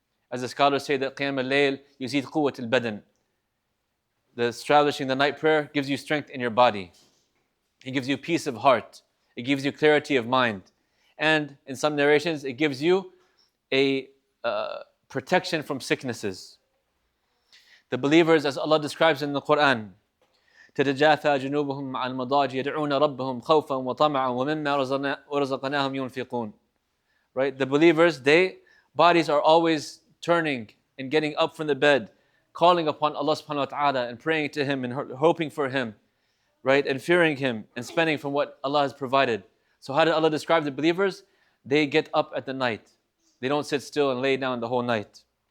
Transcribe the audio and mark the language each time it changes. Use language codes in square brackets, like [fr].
[en] As the scholars say that [ar] Qiyam al-Layl yuzid quwwat al-badan. [en] The establishing the night prayer gives you strength in your body. It gives you peace of heart. It gives you clarity of mind. And in some narrations, it gives you a protection from sicknesses. The believers, as Allah describes in the Quran, [ar] تتجافى جنوبهم عن المضاجع يدعون ربهم خوفا وطمعا ومما رزقناهم ينفقون. [en] Right? The believers, their bodies are always turning and getting up from the bed, calling upon Allah subhanahu wa ta'ala and praying to Him and hoping for Him, right? And fearing Him and spending from what Allah has provided. So how did Allah describe the believers? They get up at the night. They don't sit still and lay down the whole night.